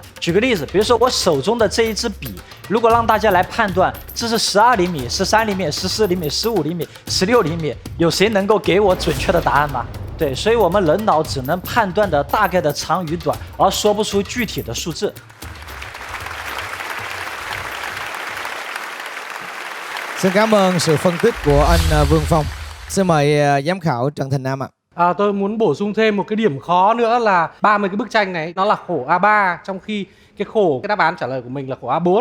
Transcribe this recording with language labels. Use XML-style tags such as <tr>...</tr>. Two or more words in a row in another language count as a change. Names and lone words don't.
<zh>举个例子，比如说我手中的这一支笔，如果让大家来判断这是12厘米、13厘米、14厘米、15厘米、16厘米，有谁能够给我准确的答案吗？对，所以我们人脑只能判断的大概的长与短，而说不出具体的数字。</zh> <vi>Xin cảm ơn sự phân tích của anh Vương Phong. Xin mời giám khảo Trần Thành Nam ạ. Tôi muốn bổ sung thêm một cái điểm khó nữa là 30 cái bức tranh này nó là khổ A3, trong khi cái khổ cái đáp án trả lời của mình là khổ A4.</vi>